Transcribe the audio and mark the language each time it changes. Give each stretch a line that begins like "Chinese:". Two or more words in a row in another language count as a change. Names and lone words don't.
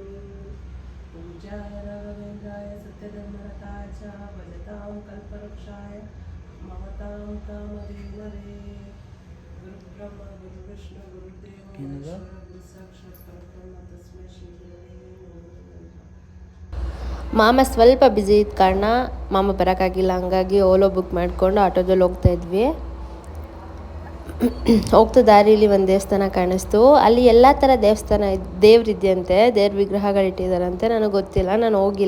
Sanskrit: पूजाय राघवेन्द्राय सत्यधर्मरताय च भजतां कल्पवृक्षाय ममतां कामधेनवे. गुरुब्रह्मा गुरुविष्णु गुरुदेवो महेश्वरः गुरुसाक्षात् परब्रह्म तस्मै श्री गुरवे नमः.
Kannada: ಮಾಮ ಸ್ವಲ್ಪ ಬ್ಯುಸಿ ಇದ್ದ ಕಾರಣ ಮಾಮ ಬರೋಕ್ಕಾಗಿಲ್ಲ, ಹಂಗಾಗಿ ಓಲೋ ಬುಕ್ ಮಾಡಿಕೊಂಡು ಆಟೋದಲ್ಲಿ ಹೋಗ್ತಾ ಇದ್ವಿ. ಹೋಗ್ತಾ ದಾರಿಲಿ ಒಂದು ದೇವಸ್ಥಾನ ಕಾಣಿಸ್ತು. ಅಲ್ಲಿ ಎಲ್ಲ ಥರ ದೇವ್ರಿದೆಯಂತೆ, ದೇವ್ರ ವಿಗ್ರಹಗಳಿಟ್ಟಿದ್ದಾರಂತೆ. ನನಗೆ ಗೊತ್ತಿಲ್ಲ, ನಾನು ಹೋಗಿಲ್ಲ.